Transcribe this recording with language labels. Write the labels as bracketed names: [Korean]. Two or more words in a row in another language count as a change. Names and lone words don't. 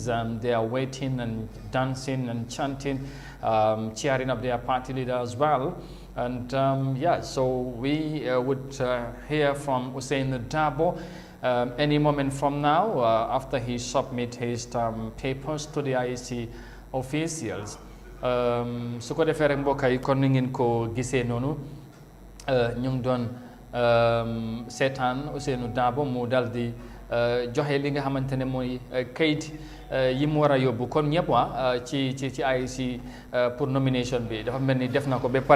[English] They are waiting and dancing and chanting, cheering up their party leader as well. And yeah, so we would hear from Hussein Dabo any moment from now after he submit his papers to the IEC officials. [Wolof] Su ko defee rek mbokk yi kon ni ngeen ko gisee noonu ñu ngi doon seetaan Ousseynou Dabo mu dal di joxe li nga xamante ne mooy kayit yi mu war a yóbbu kon ñëpp ci IEC [French] pour nomination [Wolof] bi dafa mel ni def na ko ba pare